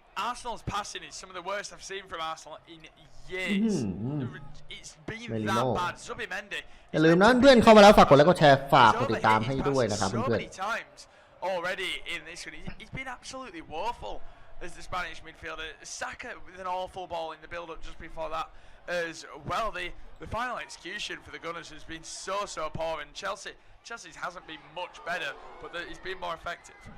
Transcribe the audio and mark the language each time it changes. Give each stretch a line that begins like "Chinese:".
English: Arsenal's passing is some of the worst I've seen from Arsenal in years. It's been that bad. Zubimendi.
Thai: อย่าลืมนะเพื่อนเข้ามาแล้วฝากกดไลค์กดแชร์ฝากกดติดตามให้ด้วยนะครับเพื่อน
English: Already in this one, he's been absolutely woeful as the Spanish midfielder. Saka with an awful ball in the build-up just before that as well. The final execution for the Gunners has been so poor, and Chelsea's hasn't been much better, but it's been more effective.